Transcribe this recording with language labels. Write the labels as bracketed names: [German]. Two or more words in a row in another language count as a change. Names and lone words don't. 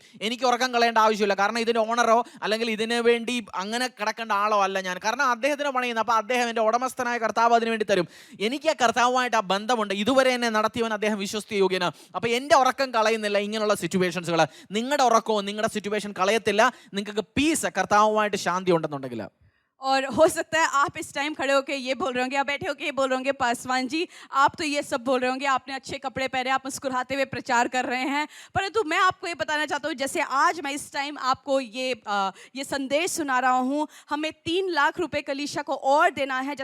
[Malayalam] എനിക്ക് ഉറക്കം കളയേണ്ട ആവശ്യമില്ല. കാരണം ഇതിൻ്റെ ഓണറോ അല്ലെങ്കിൽ ഇതിനു വേണ്ടി അങ്ങനെ കിടക്കേണ്ട ആളോ അല്ല ഞാൻ. കാരണം അദ്ദേഹത്തിന് പണിയുന്നത്. അപ്പോൾ അദ്ദേഹം എൻ്റെ ഉടമസ്ഥനായ കർത്താവ് അതിനു വേണ്ടി തരും. എനിക്ക് ആ കർത്താവുമായിട്ട് ആ ബന്ധമുണ്ട്. ഇതുവരെ എന്നെ നടത്തിയവൻ അദ്ദേഹം വിശ്വസ്തയോഗ്യനാണ്. അപ്പോൾ എൻ്റെ ഉറക്കം കളയുന്നില്ല ഇങ്ങനെയുള്ള സിറ്റുവേഷൻസുകൾ. നിങ്ങളുടെ ഉറക്കവും നിങ്ങളുടെ സിറ്റുവേഷൻ കളയത്തില്ല. നിങ്ങൾക്ക് പീസ്, കർത്താവുമായിട്ട് ശാന്തി ഉണ്ടെന്നുണ്ടെങ്കിൽ. [Hindi] और हो सकता है आप इस टाइम खड़े होकर ये बोल रहे होंगे, आप बैठे होकर ये बोल रहे होंगे, पासवान जी आप तो ये सब बोल रहे होंगे, आपने अच्छे कपड़े पहने, आप मुस्कुराते हुए प्रचार कर रहे हैं, परंतु मैं आपको ये बताना चाहता हूँ, जैसे आज मैं इस टाइम आपको ये संदेश सुना रहा हूँ, हमें 3 लाख रुपए कलीसिया को और देना है.